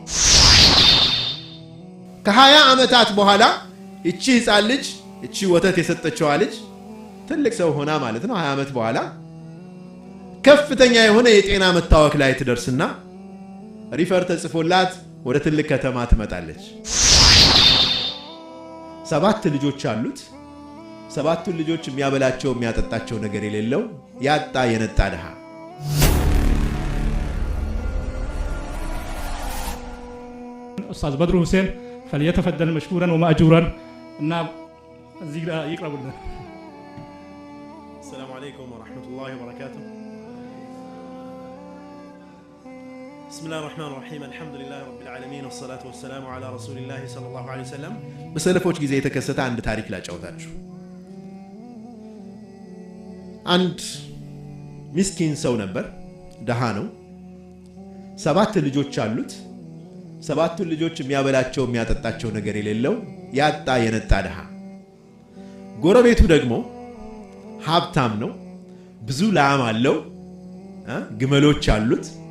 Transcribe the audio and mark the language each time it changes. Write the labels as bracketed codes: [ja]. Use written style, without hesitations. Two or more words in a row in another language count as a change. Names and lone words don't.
[am] ከ20 ዓመታት በኋላ እቺ ህፃን ልጅ እቺ ወተት የሰጠችው ልጅ ትልቅ ሰው ሆና ማለት ነው 20 ዓመት በኋላ ከፍተኛ የሆነ የጤና መታወክ ላይ ትደርስና ሪፈር ተጽፎላት ወደ ትልቅ ከተማ ትመጣለች። 7 ልጆች አሉት። 7 ልጆች የሚያበላቸው የሚያጠጣቸው ነገር የሌለው ያጣ የነጣ ደሃ። ኡስታዝ በድሩ ሁሴን [ar] فليتفضل مشكورا ومأجورا [am] እና እዚህ ጋር ይቅረቡልን። [ar] السلام عليكم ورحمة الله وبركاته. بسم الله الرحمن الرحيم الحمد لله رب العالمين والصلاة والسلام على رسول الله صلى الله عليه وسلم. [am] በሰለፎች ጊዜ የተከሰተ አንድ ታሪክ ላጫውታችሁ። አንድ ምስኪን ሰው ነበር፣ ደሃ ነው። 7 ልጆች አሉት። 7 ልጆች የሚያበላቸው የሚያጠጣቸው ነገር የሌለው ያጣ የነጣ ደሃ። ጎረቤቱ ደግሞ ሀብታም ነው፣ ብዙ ላም አለው፣ ግመሎች አሉት፣